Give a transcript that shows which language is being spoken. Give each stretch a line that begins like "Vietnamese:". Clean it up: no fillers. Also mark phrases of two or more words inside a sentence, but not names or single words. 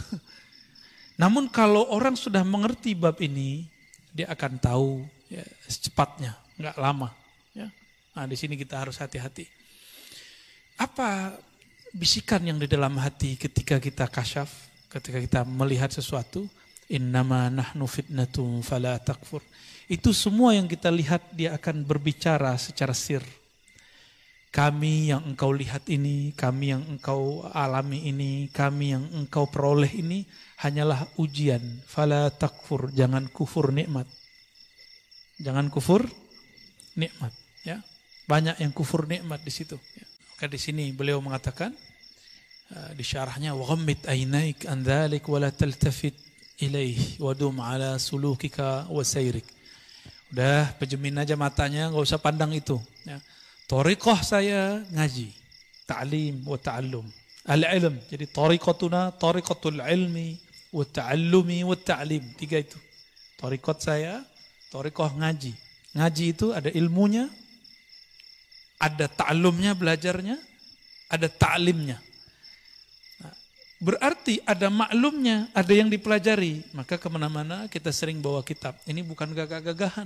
Indonesian: Namun kalau orang sudah mengerti bab ini, dia akan tahu ya, secepatnya, nggak lama. Ya. Nah di sini kita harus hati-hati. Apa bisikan yang di dalam hati ketika kita kasyaf, ketika kita melihat sesuatu?
Arabic: إنما نحن فتنة فلا تكفر.
Indonesian: Itu semua yang kita lihat dia akan berbicara secara sir. Kami yang engkau lihat ini, kami yang engkau alami ini, kami yang engkau peroleh ini hanyalah ujian.
Arabic: فلا تكفر,
Indonesian: jangan kufur nikmat. Jangan kufur nikmat. Ya, banyak yang kufur nikmat di situ. Ya. Maka di sini beliau mengatakan di syarahnya
Arabic: وغمض عينيك عن ذلك ولا تلتفت إليه ودم على سلوكك وسيرك.
Indonesian: Udah pejemin aja matanya, enggak usah pandang itu. Ya. Thariqah saya ngaji,
Arabic: تعليم وتعلم. Al-ilm, jadi طريقتنا طريقة العلم والتعلم والتعليم. 3 itu.
Indonesian: Thariqat saya, thariqah ngaji. Ngaji itu ada ilmunya, ada ta'allumnya, belajarnya, ada ta'limnya. Berarti ada maklumnya, ada yang dipelajari. Maka kemana-mana kita sering bawa kitab. Ini bukan gagah-gagahan.